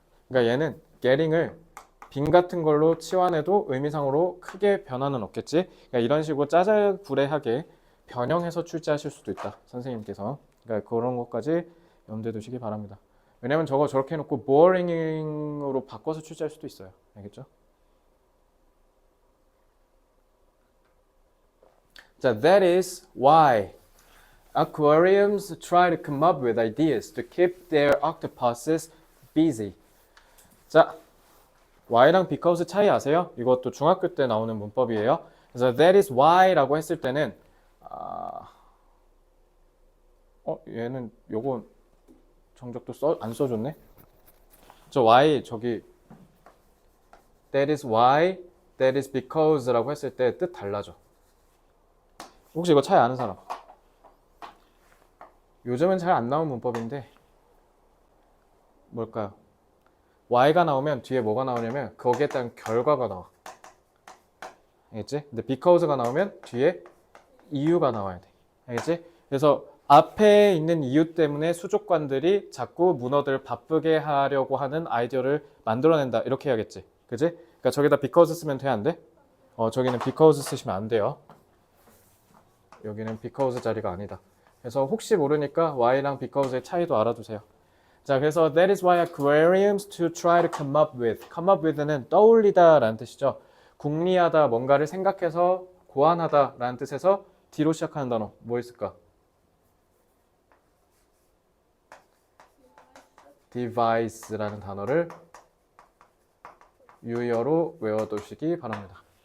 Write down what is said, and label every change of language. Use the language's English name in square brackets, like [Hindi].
[Korean] 그러니까 얘는 getting을 being 같은 걸로 치환해도 의미상으로 크게 변화는 없겠지. 그러니까 이런 식으로 짜잘구레하게 변형해서 출제하실 수도 있다, 선생님께서. 그러니까 그런 것까지 염두에 두시기 바랍니다. 왜냐면 저거 저렇게 해놓고 boring으로 바꿔서 출제할 수도 있어요. 알겠죠? [English] 자, that is why aquariums try to come up with ideas to keep their octopuses busy. [Korean] 자, why랑 because 차이 아세요? 이것도 중학교 때 나오는 문법이에요. 그래서 [English] that is why [Korean] 라고 했을 때는 얘는 요거 정적도 안 써줬네. 저 why 저기 [English] that is why, that is because [Korean] 라고 했을 때 뜻 달라져. 혹시 이거 차이 아는 사람? 요즘은 잘 안 나온 문법인데 뭘까요? y가 나오면 뒤에 뭐가 나오냐면 거기에 따른 결과가 나와. 알겠지? 근데 because가 나오면 뒤에 이유가 나와야 돼. 알겠지? 그래서 앞에 있는 이유 때문에 수족관들이 자꾸 문어들을 바쁘게 하려고 하는 아이디어를 만들어낸다. 이렇게 해야겠지. 그지? 그러니까 저기다 because 쓰면 돼, 안 돼? 저기는 because 쓰시면 안 돼요. 여기는 because 자리가 아니다. 그래서 혹시 모르니까 why랑 because의 차이도 알아두세요. 자, 그래서 [English] that is why aquariums to try to come up with. [Korean] come up with는 떠올리다 라는 뜻이죠. 궁리하다, 뭔가를 생각해서 고안하다 라는 뜻에서 D로 시작하는 단어 뭐 있을까? device라는 단어를 유의어로 외워두시기 바랍니다.